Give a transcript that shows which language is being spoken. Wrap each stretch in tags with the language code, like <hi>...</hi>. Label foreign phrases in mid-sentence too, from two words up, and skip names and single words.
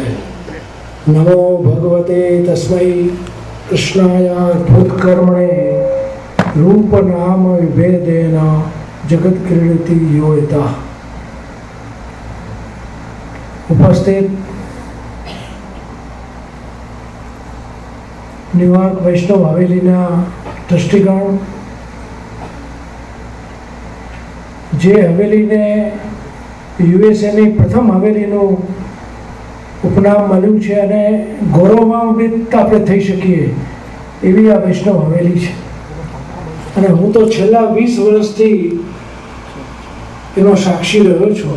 <sa>नमो भगवते तस्मै कृष्णाय अद्भुतकर्मणे रूप नाम विभेदेन जगत क्रीडति यो यतः।</sa> <gu>ઉપસ્થિત ન્યૂયોર્ક વૈષ્ણવ હવેલીના ટ્રસ્ટીગણ, જે હવેલીને યુએસએની પ્રથમ હવેલીનું ઉપનામ મળ્યું છે અને ગૌરવાન્વિત આપણે થઈ શકીએ એવી આ વૈષ્ણવ હવેલી છે. અને હું તો છેલ્લા 20 વર્ષથી એનો સાક્ષી રહ્યો છું.</gu>